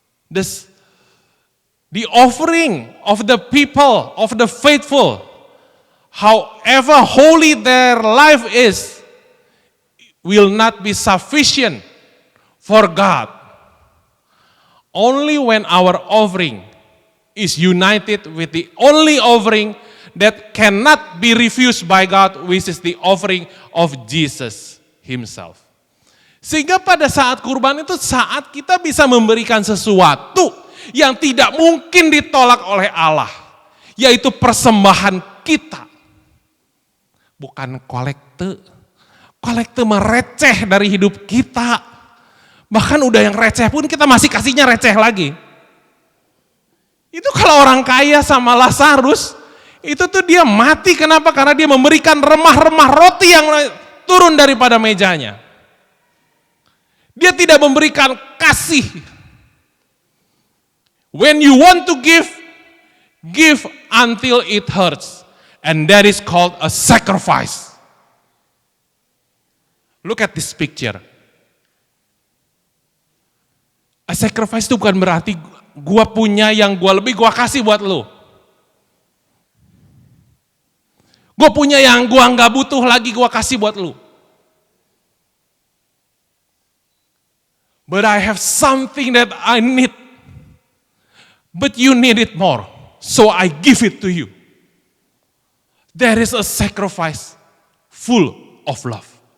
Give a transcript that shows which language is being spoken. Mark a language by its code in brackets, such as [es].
[en] The offering of the people, of the faithful, however holy their life is, will not be sufficient for God. Only when our offering is united with the only offering that cannot be refused by God, which is the offering of Jesus himself. [id] Sehingga pada saat kurban itu saat kita bisa memberikan sesuatu yang tidak mungkin ditolak oleh Allah, yaitu persembahan kita. Bukan kolekte. Kolekte mereceh dari hidup kita. Bahkan udah yang receh pun kita masih kasihnya receh lagi. Itu kalau orang kaya sama Lazarus, itu tuh dia mati kenapa? Karena dia memberikan remah-remah roti yang turun daripada mejanya. Dia tidak memberikan kasih. [en] When you want to give, give until it hurts. And that is called a sacrifice. Look at this picture. [id] A sacrifice itu bukan berarti gua punya yang gua lebih gua kasih buat lu. Gua punya yang gua nggak butuh lagi gua kasih buat lu. [en] But I have something that I need. But you need it more. So I give it to you. There is a sacrifice full of love.